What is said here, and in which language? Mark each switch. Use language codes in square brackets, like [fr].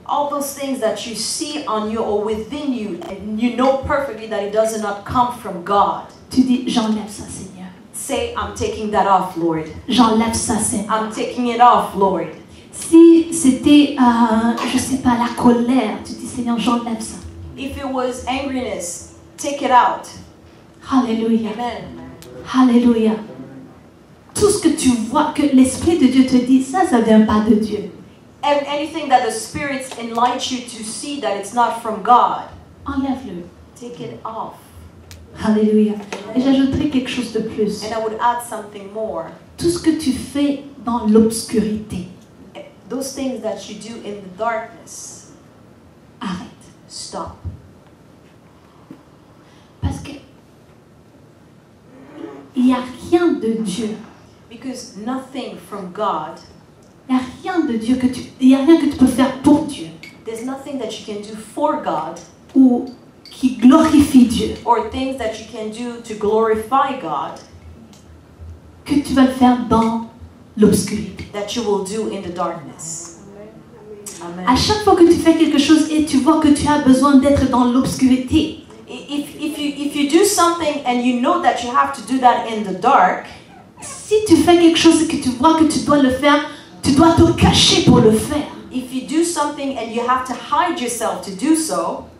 [en] all those things that you see on you or within you, and you know perfectly that it does not come from God. [fr] Tu dis, j'enlève ça, Seigneur. [en] Say, I'm taking that off, Lord. [fr] J'enlève ça, Seigneur. [en] I'm taking it off, Lord. [fr] Si c'était, je sais pas, la colère, tu dis, Seigneur, j'enlève ça. [en] If it was angriness, take it out. Alléluia. Amen. Alléluia. [fr] Tout ce que tu vois, que l'Esprit de Dieu te dit, ça vient pas de Dieu. [en] And anything that the spirits enlighten you to see that it's not from God, [fr] Enlève-le. [en] take it off. Alléluia. [fr] Et j'ajouterai quelque chose de plus. [en] And I would add something more. [fr] Tout ce que tu fais dans l'obscurité, [en] Those things that you do in the darkness, [fr] arrête. [en] stop. [fr] Parce que il n'y a rien de Dieu. [en] Because nothing from God, [fr] Il n'y a rien de Dieu il n'y a rien que tu peux faire pour Dieu [en] there's nothing that you can do for God [fr] ou qui glorifie Dieu [en] or things that you can do to glorify God [fr] que tu vas le faire dans l'obscurité. [en] that you will do in the darkness. Amen. [fr] À chaque fois que tu fais quelque chose et tu vois que tu as besoin d'être dans l'obscurité, [en] If you do something and you know that you have to do that in the dark, [fr] si tu fais quelque chose et que tu vois que tu dois le faire, tu dois te cacher pour le faire. [en] if you do something and you have to hide yourself to do so,